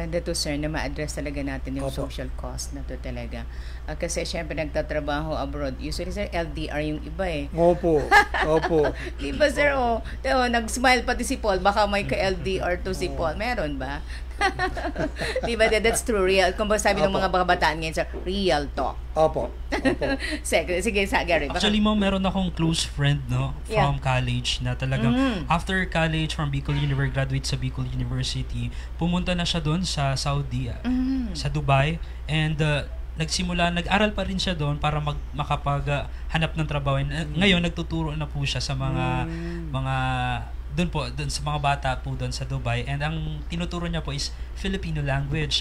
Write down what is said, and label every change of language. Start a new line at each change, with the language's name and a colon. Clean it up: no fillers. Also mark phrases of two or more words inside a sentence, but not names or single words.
Filipino: Ang ganda to, sir, na ma-address talaga natin yung
English: social cost
Filipino: na to talaga. Kasi syempre nagtatrabaho abroad. Usually, sir, LDR yung iba Opo. Di ba, sir? Nag-smile pati si Paul. Baka may ka-LDR to si Paul. Meron ba? Di ba?
English: That's true. Real.
Filipino: Kung ba sabi ng mga babataan ngayon, sir,
English: real talk.
Filipino: Opo. Sige, Gary. Actually, meron akong
English: close friend from college
Filipino: na talagang
English: after college from Bicol University,
Filipino: graduate sa Bicol University, pumunta na siya doon sa Saudi, sa Dubai, and nag-aral pa rin siya doon para makapaghanap ng trabaho. Ngayon nagtuturo na po siya sa mga doon sa mga bata po doon sa Dubai, and ang tinuturo niya po is
English: Filipino language.